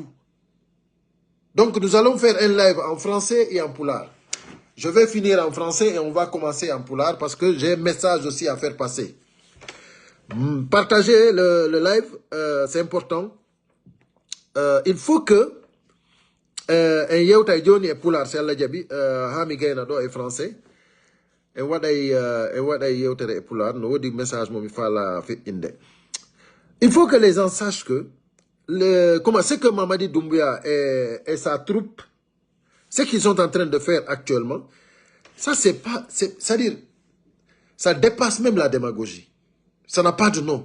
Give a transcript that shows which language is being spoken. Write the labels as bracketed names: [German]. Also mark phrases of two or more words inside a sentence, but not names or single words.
[French] Donc nous allons faire un live en français et en pulaar. Je vais finir en français et on va commencer en pulaar parce que j'ai un message aussi à faire passer. Partagez le live, c'est important. Il faut que [Fula] un yewtay joni e pulaar si Allah jaɓi ha mi gayna ɗo e français e waɗay yewtere e pulaar no wodi message momi faala feƴƴinde. [French] Il faut que les gens sachent que ce que Mamadi Doumbouya et sa troupe, ce qu'ils sont en train de faire actuellement, ça c'est-à-dire, ça dépasse même la démagogie. Ça n'a pas de nom.